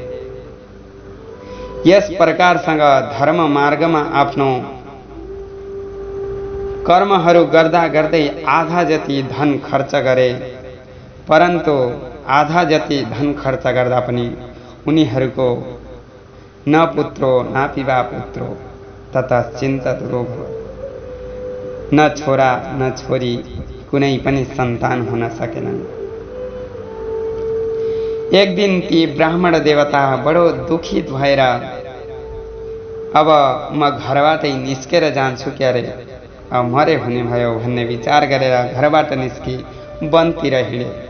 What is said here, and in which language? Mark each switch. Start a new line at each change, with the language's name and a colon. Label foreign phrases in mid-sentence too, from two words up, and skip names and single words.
Nepali: यस प्रकारसँग धर्म मार्गमा आफ्नो कर्महरू गर्दा गर्दै आधा जति धन खर्च गरे। परन्तु आधा जति धन खर्च गर्दा पनि उनीहरूको
Sanskrit: न पुत्रो न पिबा पुत्रो तथा चिन्तत रोग,
Nepali: न छोरा न छोरी, कुनै पनि सन्तान हुन सकेनन्। एक दिन ती ब्राह्मण देवता बडो दुखित भएर अब म घरबाटै निस्केर जान्छु क्यारे, अब मरे हुने भयो भन्ने विचार गरेर घरबाट निस्की वनतिर हिँडे।